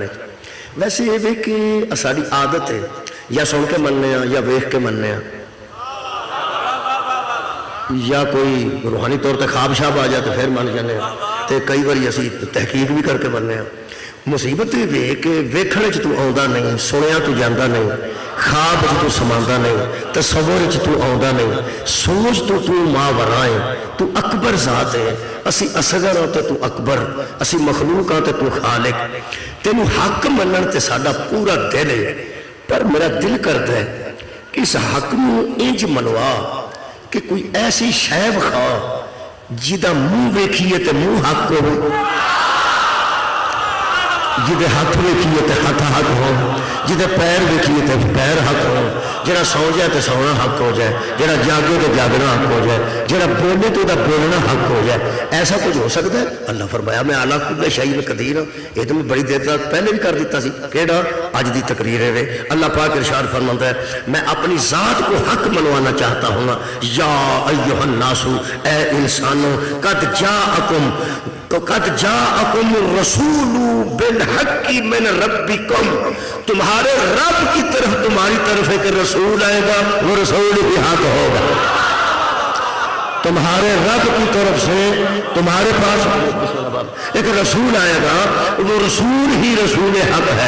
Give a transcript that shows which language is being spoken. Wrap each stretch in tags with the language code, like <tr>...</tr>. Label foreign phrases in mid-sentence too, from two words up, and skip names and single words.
<pa>ویسے یہ وے کہ ساڈی عادت ہے یا سن کے مننے ہاں یا ویکھ کے مننے ہاں، یا کوئی روحانی طور تے خواب شاب آ جائے تو پھر من جانے ہاں، تے کئی باری اسی تحقیق بھی کر کے مننے ہاں۔ مصیبت یہ کہ ویکھنے چ تو آوندا نہیں، سنیا تو جاندا نہیں، خواب چ تو سماندا نہیں، تصور چ تو آوندا نہیں، سوچ تو ماوراء ہے، تو اکبر ذات ہے۔ اسی اصغر ہاں تے تو اکبر، اسی مخلوق ہاں تے تو خالق۔ تینوں حق منن تے ساڈا پورا دل ہے، پر میرا دل کردا ہے کہ اس حق نو انج منوا کہ کوئی ایسی شے وکھا جدا منہ ویکھیے تے منہ حق ہو، جدے ہاتھ ویکھیے تے ہاتھ حق ہو، جدے پیر ویکھیے تے پیر حق ہو، جڑا سو جائے تے سونا حق ہو جائے، جڑا جاگے تے جاگنا حق ہو جائے، جڑا بولے تو بولنا حق ہو جائے۔</pa> <ur>ایسا کچھ ہو سکتا ہے؟</ur> <pa>اللہ فرمایا میں</pa> <ar>اعلیٰ کل شیء قدیر</ar> <pa>ہوں۔ یہ تو میں بڑی دیر تک پہلے بھی کر دیتا سی، کیڑا اج دی تقریر ہے۔</pa> <ur>اللہ پاک ارشاد فرماتا ہے میں اپنی ذات کو حق منوانا چاہتا ہوں۔</ur> <ar>یا ایھا الناس،</ar> <ur>اے انسانوں،</ur> <ar>قد جاءکم الرسول بالحق من ربکم،</ar> <ur>تمہارے رب کی طرف تمہاری طرف ایک رسول آئے گا، وہ رسول بھی حق ہوگا۔ تمہارے رب کی طرف سے تمہارے پاس ایک رسول آئے گا، وہ رسول ہی رسول حق ہے۔</ur>